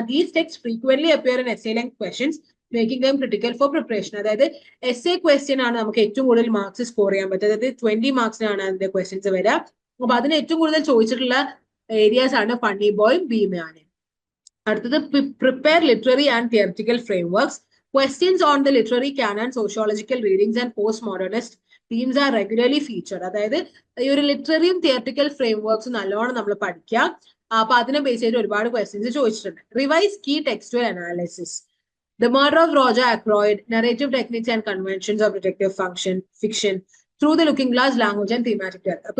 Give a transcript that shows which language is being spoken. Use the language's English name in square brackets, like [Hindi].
[English] These text frequently appear in essay length questions making them critical for preparation. [Malayalam] അതായത് SA question ആണ് നമുക്ക് ഏറ്റവും കൂടുതൽ മാർക്സ് സ്കോർ ചെയ്യാൻ പറ്റും. അതായത് 20 മാർക്സിനാണ് അതിന്റെ ക്വസ്റ്റ്യൻസ് വരിക. അപ്പൊ അതിന് ഏറ്റവും കൂടുതൽ ചോദിച്ചിട്ടുള്ള ഏരിയാസ് ആണ് ഫണ്ണി ബോയും ഭീമയാനയും. അടുത്തത് [English] Prepare literary and theoretical frameworks. Questions on the literary canon, sociological readings and postmodernist themes are regularly featured. [Malayalam] അതായത് ഈ ഒരു ലിറ്റററിയും തിയററ്റിക്കൽ ഫ്രെയിംവർക്സും നല്ലോണം നമ്മൾ പഠിക്കുക. അപ്പൊ അതിനെ ബേസ് ചെയ്ത് ഒരുപാട് ക്വസ്റ്റ്യൻസ് ചോദിച്ചിട്ടുണ്ട്. [English] Revise key textual analysis, the murder of Roger Ackroyd, narrative techniques and conventions of detective fiction through the looking glass, language and thematic depth.